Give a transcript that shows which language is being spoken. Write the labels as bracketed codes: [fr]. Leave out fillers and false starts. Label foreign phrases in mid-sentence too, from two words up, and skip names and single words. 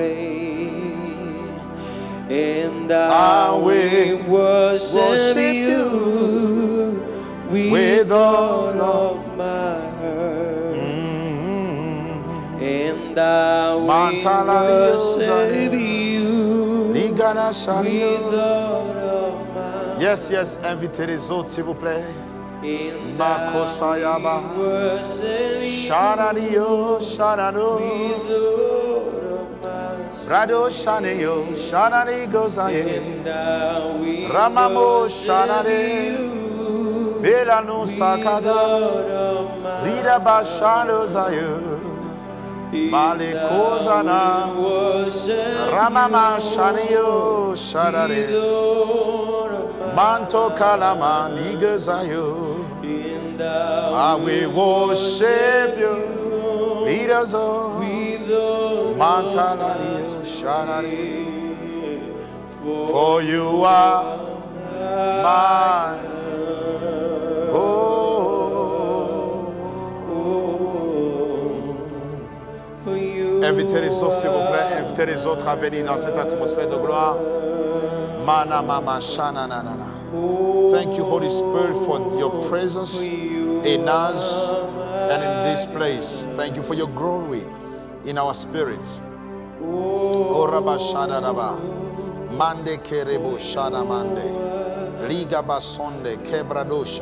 [en] And I will worship you with all of my heart. And I will worship you with all of my. Yes, [fr] invitez les autres, s'il vous plaît. Makosayaba. Shanadio, Shanano. Rado Shaneyo, Shanani Gozaye. Ramamo Shanade. Belano Sakada. Rida Bashano Zayo. Malekozana. Ramama Shaneyo, Shanade. Manto Kalama Nigazayo. [en] I will worship you. Leaders of Mantalani Shanani. For you are my [fr] Invitez les autres, s'il vous plaît. Invitez les autres à venir dans cette atmosphère de gloire. Mana mama shana na na na. [en] Thank you, Holy Spirit, for your presence in us and in this place. Thank you for your glory in our spirit. Oh Rabba Shana Rabba. Mande Kerebo Shana Mande. Liga Basonde Kebradosha.